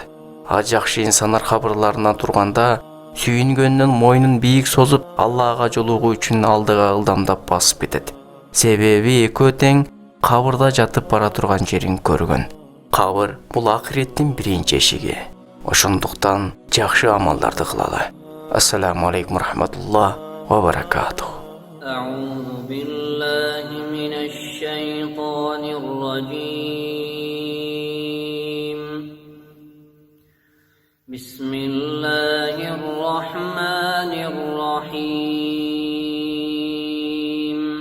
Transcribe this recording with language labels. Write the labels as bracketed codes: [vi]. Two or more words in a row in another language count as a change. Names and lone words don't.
[ky] Жакшы инсандар кабырларынан турганда сүйүнгөндөн мойнун бийик созуп, Аллага жолугуу үчүн алдыга ылдамдап басып кетет. Себеби экөө тең кабырда жатып бара турган жерин көргөн. Кабыр бул акыреттин биринчи эшиги. Ошондуктан жакшы амалдарды кылалы. [ar] السلام عليكم رحمة الله وبركاته. أعوذ بالله من الشيطان الرجيم. بسم الله الرحمن الرحيم.